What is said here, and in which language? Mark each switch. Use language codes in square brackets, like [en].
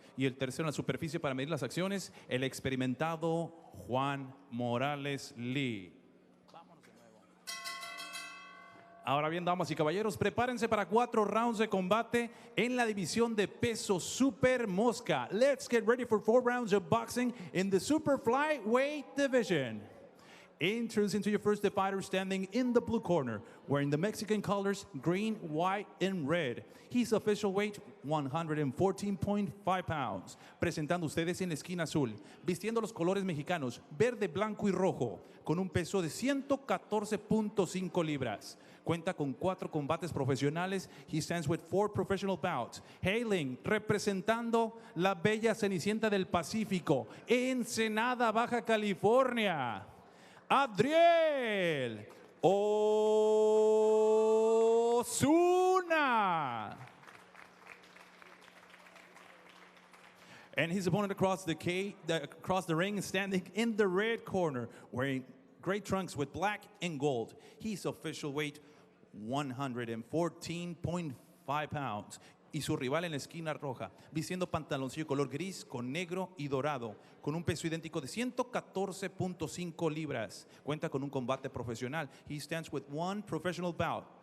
[es] Y el tercero en la superficie para medir las acciones, el experimentado Juan Morales Lee. Vámonos de nuevo. Ahora bien, damas y caballeros, prepárense para 4 rounds de combate en la división de peso super mosca. [en] Let's get ready for 4 rounds of boxing in the super flyweight division. Introducing to your first fighter, standing in the blue corner, wearing the Mexican colors, green, white, and red. His official weight, 114.5 pounds. [es] Presentando ustedes en la esquina azul, vistiendo los colores mexicanos, verde, blanco y rojo, con un peso de 114.5 libras. Cuenta con 4 combates profesionales. [en] He stands with 4 professional bouts. [es] Hailing, representando la bella Cenicienta del Pacífico, Ensenada, Baja California. ADRIEL OSUNA. [en] And his opponent across the ring, standing in the red corner, wearing gray trunks with black and gold. His official weight, 114.5 pounds. [es] y su rival en la esquina roja, vistiendo pantaloncillo color gris con negro y dorado, con un peso idéntico de 114.5 libras. Cuenta con un combate profesional. [en] He stands with one professional bout.